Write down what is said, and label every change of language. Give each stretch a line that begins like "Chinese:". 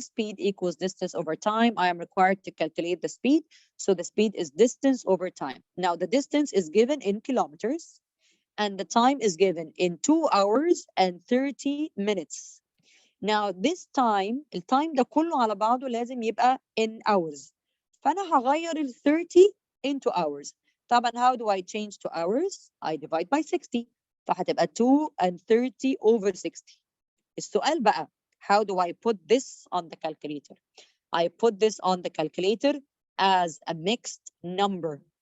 English: Speed equals distance over time. I am required to calculate the speed. So the speed is distance over time. Now the distance is given in kilometers and the time is given in 2 hours and 30 minutes. Now this time,
Arabic: التايم ده كله على بعضه لازم يبقى
English: in hours.
Arabic: فأنا هغير ال 30
English: into hours.
Arabic: طبعا
English: how do I change to hours? I divide by 60.
Arabic: فهتبقى
English: 2 and 30 over 60.
Arabic: السؤال بقى
English: how do I put this on the calculator? I put this on the calculator as a mixed number.